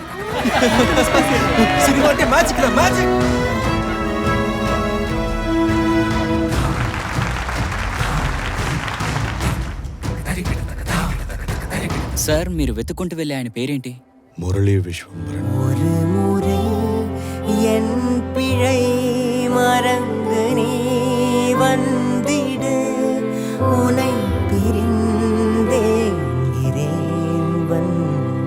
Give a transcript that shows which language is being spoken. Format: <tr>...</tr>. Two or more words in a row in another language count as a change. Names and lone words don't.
<te>సినిమా అంటే మ్యాజిక్ రా, మ్యాజిక్. సార్, మీరు వెతుక్కుంటూ వెళ్ళే ఆయన పేరేంటి? మురళీ విశ్వంబరన్.</te> <ta>ஒரு முறை என் பிழை மறந்து நீ வந்திடு உனை பிரிந்தேன் வந்து</ta>